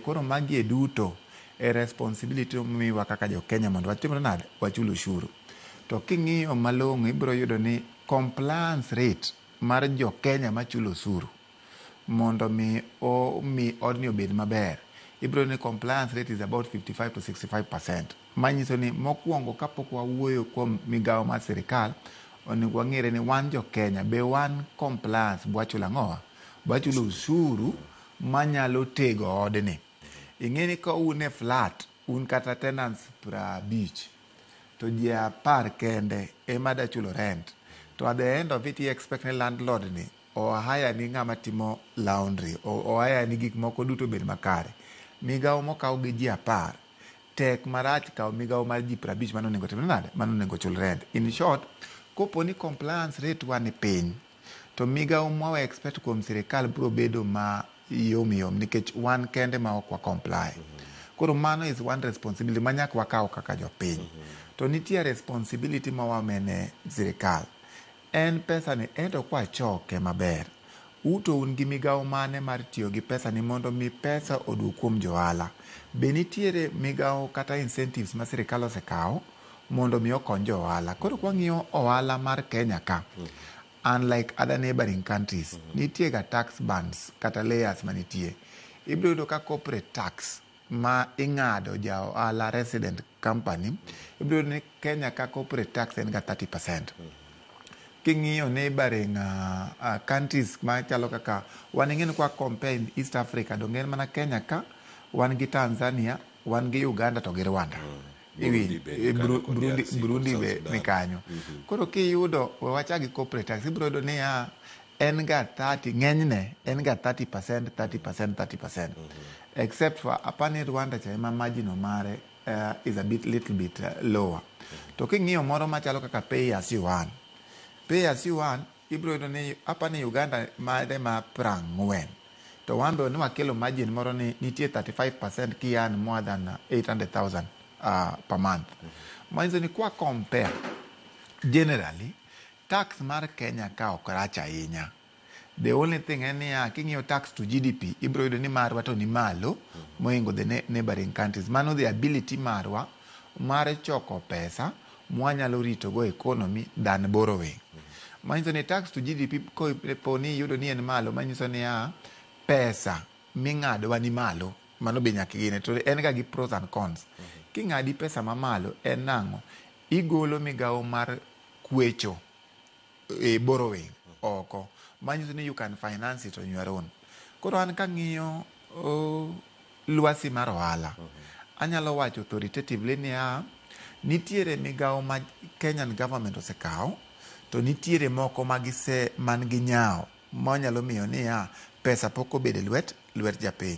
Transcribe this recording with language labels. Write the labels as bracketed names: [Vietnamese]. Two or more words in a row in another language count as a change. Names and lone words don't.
[Luo (Kenya and Tanzania)] Koro magi duto e responsibility momiwa kaka jo Kenya mondo watimre nade wachul ushuru. To king'iyo malong'o ibiro yudo ni [English] compliance rate [Luo (Kenya and Tanzania)] mar jo Kenya machulo ushuru mondo mi odni obed maber ibiro ni [English] compliance rate is about 55 to 65%. [Luo (Kenya and Tanzania)] Manyiso ni mokwongo kapok wawuoyo kuom migao mar sirkal onego wang'ere ni wan jo Kenya be wan compliance bwachulo ang'owa bwachulo ushuru manyalo tego odni. Ing'eni ka un e flat un kata tenants 50 to ji 10 kende ema da chulo rent to [English] at the end of it you expect [Luo (Kenya and Tanzania)] ni landlord ni o haya ni ng'ama timo laundry o haya ni gik moko duto bed makare. Migao mokaw gi ji 10 tek marach kaw migao mar ji 50 mano nego timre nade mano nego chul rent. [English] In short [Luo (Kenya and Tanzania)] kopo ni [English] compliance rate [Luo (Kenya and Tanzania)] wan piny to migao mwa expect kuom sirkal biro bedo ma yom nikech wan kende ma ok wa comply. Koro mano [English] is one responsibility [Luo (Kenya and Tanzania)] manyaka wakaw kaka jopiny. To nitie responsibility ma wamene sirkal. En pesa ni ento kwa choke maber. Uto un gi migao mane mar tiyo gi pesa ni mondo mi pesa odu kuom johala. Be nitiere migao kata incentives ma sirkal osekaw mondo mi okony johala. Koro kwa ng'iyo ohala mar Kenya ka [English] unlike other neighboring countries [Luo (Kenya and Tanzania)] nitie ga [English] tax bands [Luo (Kenya and Tanzania)] kata layers manitie. Ibiro yudo ka [English] corporate tax [Luo (Kenya and Tanzania)] ma ing'ado ja ohala [English] resident company [Luo (Kenya and Tanzania)] ibiro ni Kenya ka [English] corporate tax [Luo (Kenya and Tanzania)] en ga 30%. King'iyo [English] neighboring countries [Luo (Kenya and Tanzania)] ma chalo kaka wan ing'eni kwa compare East Africa dongen mana Kenya ka wan gi Tanzania wan gi Uganda to gi Rwanda. Burundi be ni kanyo. Koro kiyudo wachagi [English] corporate tax [Luo (Kenya and Tanzania)] ibiro yudo ni en ga 30 ng'enyne en ga 30%. [English] Except for [Luo (Kenya and Tanzania)] apani Rwanda cha ema [English] margin mare is a little bit lower. [Luo (Kenya and Tanzania)] To king'iyo moro machalo kaka [English] pay as you earn. Pay as you earn [Luo (Kenya and Tanzania)] ibiro yudo ni apani Uganda mare ma 40. To wambe ni wakelo margin moro ni nitie 35% ki [English] earn more than 800,000 per month. [Luo (Kenya and Tanzania)] Manyiso ni kwa [English] compare generally tax [Luo (Kenya and Tanzania)] mar Kenya ka ok rach ahinya. [English] The only thing [Luo (Kenya and Tanzania)] en king'iyo [English] tax to GDP [Luo (Kenya and Tanzania)] ibiro yudo ni marwa to ni malo moingo [English] the neighboring countries. [Luo (Kenya and Tanzania)] Mano [English] the ability [Luo (Kenya and Tanzania)] marwa mar choko pesa mwanyalo rito go [English] economy than borrowing. [Luo (Kenya and Tanzania)] Manyiso ni [English] tax to GDP [Luo (Kenya and Tanzania)] ko ni yudo ni en malo manyiso ni pesa ming'ado wa ni malo mano be nyaka gine to en ga gi [English] pros and cons. [Luo (Kenya and Tanzania)] King'adi pesa mamalo en nang'o igolo migao mar kwecho borrowing oko. Manyiso ni [English] you can finance it on your own. [Luo (Kenya and Tanzania)] Koro an kang'iyo lwasi mar ohala anyalo wacho authoritatively ni nitiere migao ma [English] Kenyan government [Luo (Kenya and Tanzania)] osekaw to nitiere moko magise man gi nyao manyalo miyo ni pesa pok obedo lwet japiny.